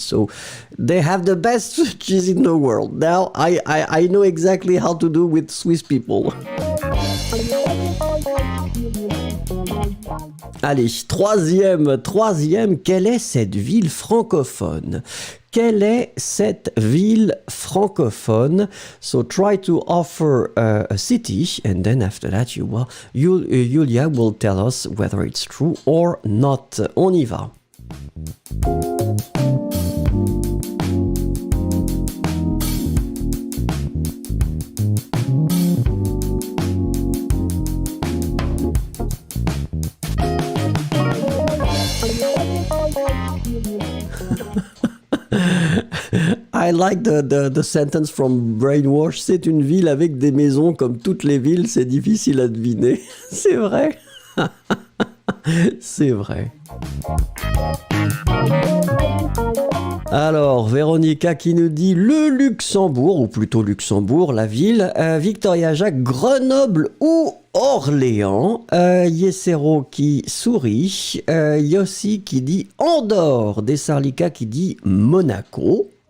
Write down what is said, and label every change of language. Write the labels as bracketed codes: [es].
[en] So they have the best cheese in the world. Now I know exactly how to do with Swiss people. [fr] Allez, troisième, quelle est cette ville francophone? Quelle est cette ville francophone? [en] So try to offer a city, and then after that, Julia will tell us whether it's true or not. [fr] On y va. [en] I like the sentence from Brainwash. [fr] C'est une ville avec des maisons comme toutes les villes, c'est difficile à deviner. C'est vrai. C'est vrai. Alors, Véronica qui nous dit le Luxembourg, ou plutôt Luxembourg, la ville, Victoria Jacques, Grenoble ou Orléans, Yesero qui sourit, Yossi qui dit Andorre, Dessarlika qui dit Monaco.